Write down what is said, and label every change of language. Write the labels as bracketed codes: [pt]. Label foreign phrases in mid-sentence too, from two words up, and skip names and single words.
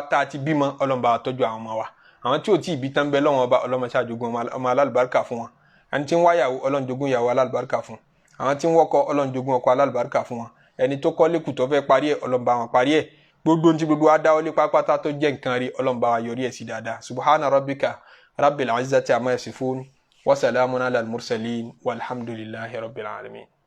[yo] tá a ti bímọ ọlọ́run bá wa tọ́jú àwọn ọmọ wa àwọn tí ò tí ì bí tán bẹ lọ́wọ́n ọba ọlọ́run ṣáà jogún ọmọ alálùbáríkà fún wọn ẹni tí ń wáyàwó ọlọ́run jogún ìyàwó alálùbáríkà fún àwọn tí ń wọ́kọ ọlọ́run jogún ọkọ alálùbáríkà fún wọn ẹni tó kọ́ lẹ́kùn tó fẹ́ parí ẹ̀ ọlọ́run bá wọn parí ẹ̀ gbogbo ní ti gbogbo wa dáwọ́lé pápátá tó jẹ́ nǹkan rí ọlọ́run bá wa yọrí ẹ̀ sí dáadáa [ar] سبحان ربك رب العزة عما يصفون وسلام على المرسلين والحمد لله رب العالمين.